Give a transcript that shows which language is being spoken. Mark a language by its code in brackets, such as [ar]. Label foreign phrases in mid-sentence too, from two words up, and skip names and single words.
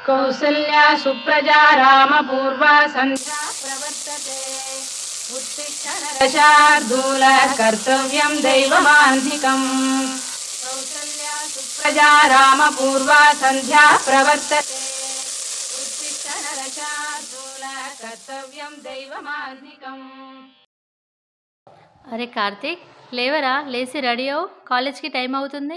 [sa] కౌసల్యా సుప్రజా రామ పూర్వా సంధ్యా ప్రవర్తతే उत्तिष्ठ नरशार्दूल कर्तव्यं दैवमान्धिकम् कौसल्या सुप्रजा राम पूर्वा संध्या प्रवर्तते उत्तिष्ठ नरशार्दूल कर्तव्यं दैवमान्धिकम्। [te] అరే కార్తీక్, లేవరా, లేచి రెడీ అవ్వు, కాలేజ్కి టైం అవుతుంది.